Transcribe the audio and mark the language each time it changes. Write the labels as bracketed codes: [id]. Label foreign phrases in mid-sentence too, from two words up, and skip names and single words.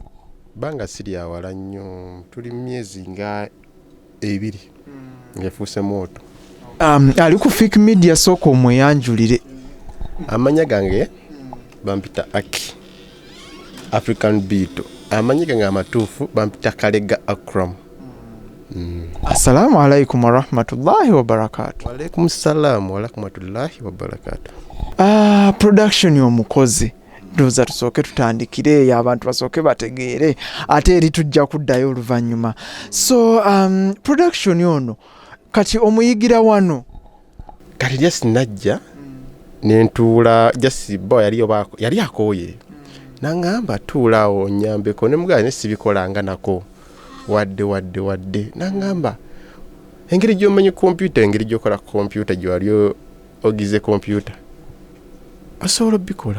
[lg] Banga siri awala nnyo, tuli myezi nga 2 ngefuuse MWOTO. Ali ku Fik Media, sooka omweyanjulire. Amanya gange bampita AKI African Beato. Amanya gange amatuufu bampita Kalega Akram. [ar] السلام عليكم ورحمة الله وبركاته. وعليكم السلام ورحمة الله وبركاته. [lg] Production y'omukozi ndoza tusooke tutandikire abantu basooke bategeere ate eri tujja kuddayo oluvannyuma. So production yono kati omuyigira wano kati just najja nentuula just bo yali akooye nangamba tuulaawo nyambeko ne mugane nesibikolanga nako wadde nangamba engeri gy'omanyi computer, engeri gy'okola computer gy'wali ogize computer osobola bikola.